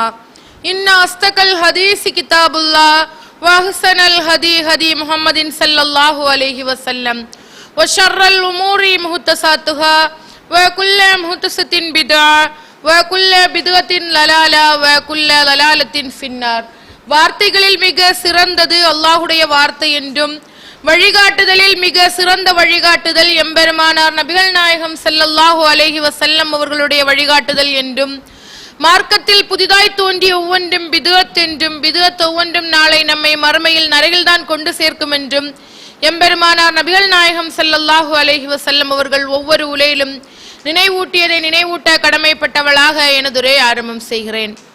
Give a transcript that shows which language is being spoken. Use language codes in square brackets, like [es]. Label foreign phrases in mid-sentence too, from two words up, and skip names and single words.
[ar] إن أصدق الحديث كتاب الله وأحسن الهدي هدي محمد صلى الله عليه وسلم وشر الأمور محدثاتها وكل محدثة بدعة وكل بدعة ضلالة وكل ضلالة في النار. [ta] வார்த்தைகளில் மிக சிறந்தது அல்லாஹ்வுடைய வார்த்தை என்றும் வழிகாட்டுதலில் மிக சிறந்த வழிகாட்டுதல் எம்பெருமானார் நபிகள் நாயகம் [ar] صلى الله عليه وسلم [ta] அவர்களுடைய வழிகாட்டுதல் என்றும் மார்க்கத்தில் புதிதாய் தோன்றிய ஒவ்வொன்றும் பிதுஅத் என்றும் பிதுஅத் ஒவ்வொன்றும் நாளை நம்மை மறுமையில் நரகில்தான் கொண்டு சேர்க்கும் என்றும் எம்பெருமானார் நபிகள் நாயகம் [ar] صلى الله عليه وسلم [ta] அவர்கள் ஒவ்வொரு உலையிலும் நினைவூட்டியதை நினைவூட்ட கடமைப்பட்டவளாக எனதுரை ஆரம்பம் செய்கிறேன்.